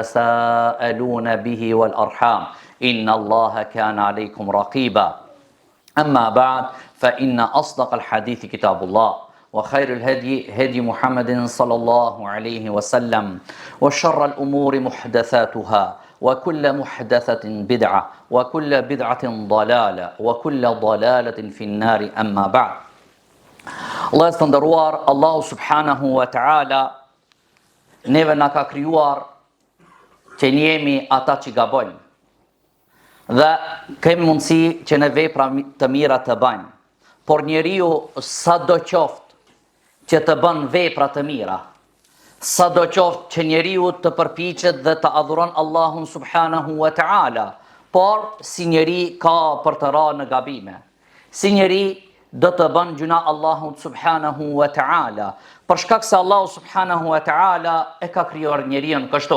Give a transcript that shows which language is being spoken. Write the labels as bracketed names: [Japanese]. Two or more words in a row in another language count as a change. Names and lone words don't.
[Arabic] تساءلون به والأرحام إن الله كان عليكم رقيبا أما بعد فإن أصدق الحديث كتاب الله وخير الهدي هدي محمد صلى الله عليه وسلم وشر الأمور محدثاتها وكل محدثة بدعة وكل بدعة ضلالة وكل ضلالة في النار أما بعد الله يستندروار الله سبحانه وتعالى [Albanian] neve na ka krijuar që njemi ata që gabojnë dhe kemi mundësi që ne vepra të mira të bëjmë, por njeriu sado qoftë që të bën vepra të mira, sado qoftë që njeriu të përpiqet dhe të adhuron Allahun [Arabic] سبحانه وتعالى, [Albanian] por si njeri ka për të rënë në gabime, si njeri do të bën gjuna Allahut [Arabic] سبحانه وتعالى, [Albanian] për shkak se Allahu [Arabic] سبحانه وتعالى [Albanian] e ka krijuar njeriu kështu.